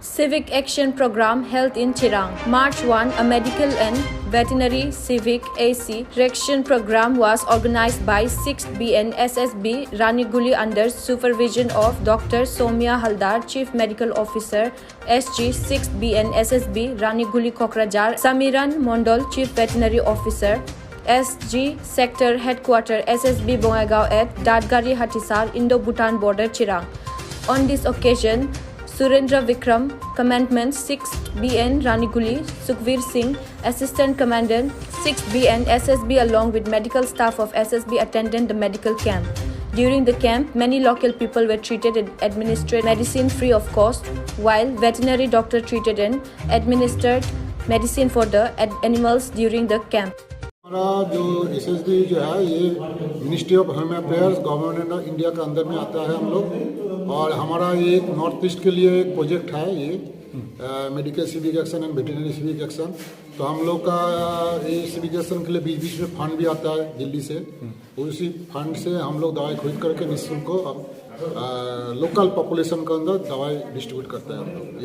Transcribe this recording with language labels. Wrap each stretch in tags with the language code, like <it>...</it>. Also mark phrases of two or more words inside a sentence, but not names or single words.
<en>Civic Action Program held in Chirang. March 1, a medical and veterinary civic AC action program was organized by 6th BN SSB Raniguli under supervision of Dr. Somya Haldar, Chief Medical Officer, SG 6th BN SSB Raniguli Kokrajar, Samiran Mondol, Chief Veterinary Officer, SG Sector Headquarter SSB Bongaigaon at Dadgari Hatisar, Indo-Bhutan border, Chirang. On this occasion, Surendra Vikram, Commandant 6th BN Raniguli, Sukhveer Singh, Assistant Commandant 6th BN SSB along with medical staff of SSB attended the medical camp. During the camp, many local people were treated and administered medicine free of cost, while veterinary doctor treated and administered medicine for the animals during the camp.</en> <hi>हमारा जो एसएसबी जो है ये</hi> <en>Ministry of Home Affairs Government of India</en> <hi>के अंदर में आता है हम लोग, और हमारा ये नॉर्थ ईस्ट के लिए एक प्रोजेक्ट है ये</hi> <en>medical civic action and veterinary civic action.</en> <hi>तो हम लोग का ये</hi> <en>civic action</en> <hi>के लिए बीच बीच में फंड भी आता है दिल्ली से, उसी फंड से हम लोग दवाई खरीद करके निःशुल्क को</hi> <en>local population</en> <hi>के अंदर दवाई डिस्ट्रीब्यूट करते हैं हम लोग।</hi>